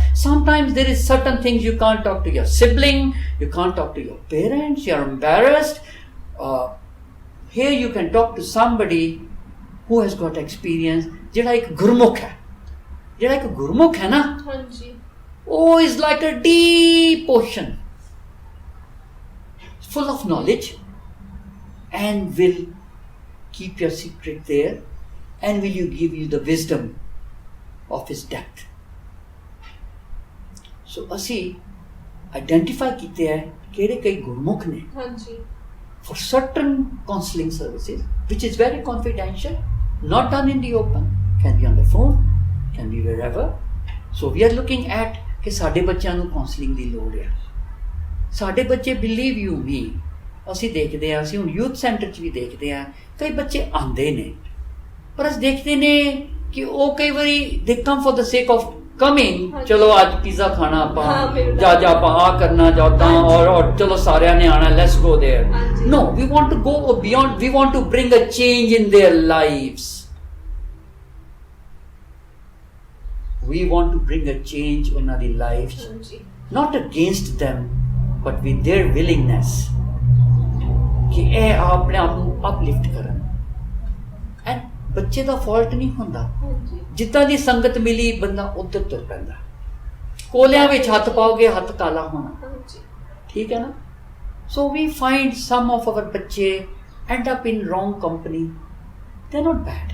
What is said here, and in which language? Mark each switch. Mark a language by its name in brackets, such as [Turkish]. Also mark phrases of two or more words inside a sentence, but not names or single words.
[English] Sometimes there is certain things you can't talk to your sibling, you can't talk to your parents, you're embarrassed. Here you can talk to somebody who has got experience. [Punjabi] ਜਿਹੜਾ ਇੱਕ ਗੁਰਮੁਖ ਹੈ ਨਾ, ਉਹ [English] is like a deep ocean full of knowledge and will keep your secret there and will you give you the wisdom of his depth. So [Punjabi] ਅਸੀਂ identify ਕੀਤੇ ਹੈ ਕਿਹੜੇ ਕਈ ਗੁਰਮੁਖ ਨੇ [English] for certain counseling services which is very confidential, not done in the open, can be on the phone, can be wherever. So we are looking at [Punjabi] ਕਿ ਸਾਡੇ ਬੱਚਿਆਂ ਨੂੰ counseling ਦੀ ਲੋੜ ਹੈ. ਸਾਡੇ ਬੱਚੇ [English] believe you me, [Punjabi] ਅਸੀਂ ਦੇਖਦੇ ਹਾਂ, ਅਸੀਂ ਹੁਣ ਯੂਥ ਸੈਂਟਰ 'ਚ ਵੀ ਦੇਖਦੇ ਹਾਂ, ਕਈ ਬੱਚੇ ਆਉਂਦੇ ਨੇ ਪਰ ਅਸੀਂ ਦੇਖਦੇ ਨੇ ਕਿ ਉਹ ਕਈ ਵਾਰੀ [English] they come for the sake of coming, [Punjabi] ਚਲੋ ਅੱਜ ਪੀਜ਼ਾ ਖਾਣਾ ਆਪਾਂ, ਜਾ ਆਪਾਂ ਆ ਕਰਨਾ ਜਾਂ ਔਰ ਚਲੋ ਸਾਰਿਆਂ ਨੇ ਆਣਾ, [English] let's go there. No, we want to go beyond, we want to bring a change in their lives. We want to bring a change in their lives, not against them but with their willingness [Punjabi] ਕਿ ਇਹ ਆਪਣੇ ਆਪ ਨੂੰ uplift ਕਰਨ. And ਬੱਚੇ ਦਾ ਫਾਲਟ ਨਹੀਂ ਹੁੰਦਾ, ਜਿੱਦਾਂ ਦੀ ਸੰਗਤ ਮਿਲੀ ਬੰਦਾ ਉੱਧਰ ਤੁਰ ਪੈਂਦਾ. ਕੋਲਿਆਂ ਵਿੱਚ ਹੱਥ ਪਾਓਗੇ ਹੱਥ ਕਾਲਾ ਹੋਣਾ, ਠੀਕ ਹੈ ਨਾ. [English] so we find some of our ਬੱਚੇ end up in wrong company, they not bad.